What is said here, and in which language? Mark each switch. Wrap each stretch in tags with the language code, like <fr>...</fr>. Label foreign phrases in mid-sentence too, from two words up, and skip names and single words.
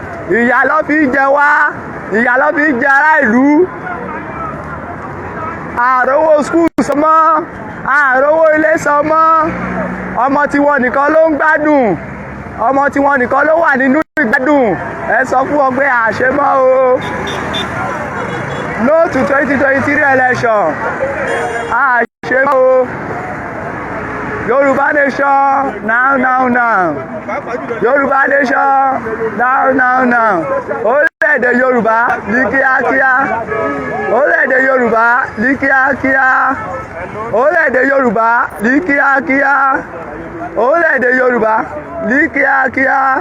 <yo>Ìyà ló fi ń jẹ wá, ìyà ló fi ń jẹ ará ìlú. A rówó school san mọ́. A rówó ilé san mọ́. Ọmọ tiwọn nìkan ló ń gbádùn. Ọmọ tiwọn nìkan ló wà nínú ìgbádùn. Ẹ sọ fún wọn pé a ṣe mọ́ o.</yo> <en>No to twenty twenty-three election.</en> <yo>A ṣe mọ́ o.</yo> <en>Yorùbá nation, now, now, now. Yorùbá nation, now, now, now.</en> <yo>Orílẹ̀-èdè Yorùbá ní kíákíá. Orílẹ̀-èdè Yorùbá ní kíákíá. Orílẹ̀-èdè Yorùbá ní kíákíá. Orílẹ̀-èdè Yorùbá ní kíákíá.</yo>